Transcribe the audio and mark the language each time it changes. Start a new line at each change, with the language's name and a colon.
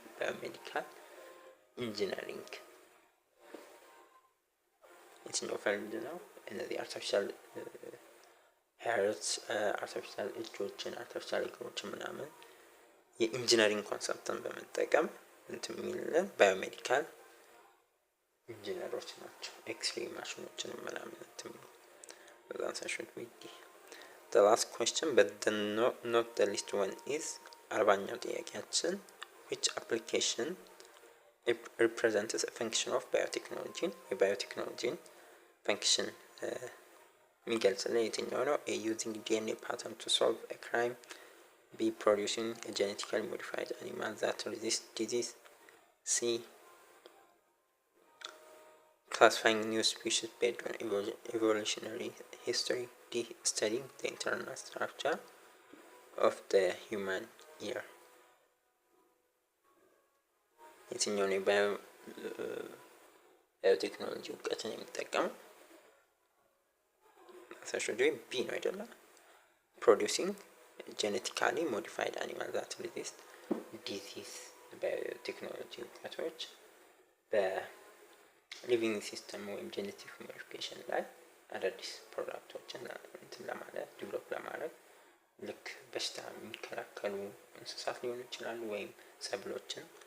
English: Biomedical engineering.
Amharic: የትኛው ፊልድ ነው? እነዚህ አርቲፊሻል ሄርስ፣ አርቲፊሻል እጆችን፣ አርቲፊሻል እግሮችን ምናምን የኢንጂነሪንግ ኮንሰፕትን በመጠቀም እንትን የሚልን ባዮሜዲካል ኢንጂነሮች ናቸው። ኤክስሬ ማሽኖችን ምናምን እንትን
English: that answer should be D. The last question but not the least one is
Amharic: 40ኛው ጥያቄያችን
English: which application represents a function of biotechnology
Amharic: የባዮቴክኖሎጂ function የሚገልጽልን የትኛው ነው?
English: A using DNA pattern to solve a crime, B producing a genetically modified animal that resists disease, C classifying new species based on evolutionary history, D studying the internal structure of the human ear.
Amharic: የትኛው ነው ባዮቴክኖሎጂ እውቀትን የሚጠቀመው? አሳሾጂ ቢ ነው አይደለም?
English: producing genetically modified animals that resist disease
Amharic: ባዮቴክኖሎጂ እውቀቶች በሊቪንግ ሲስተም ወይም ጄኔቲክ ሞዲፊኬሽን ላይ አዳዲስ ፕሮዳክቶችን እንትን ለማለት ዲቨሎፕ ለማድረግ ልክ በሽታ የሚከላከሉ እንስሳት ሊሆኑ ይችላሉ ወይም ሰብሎችን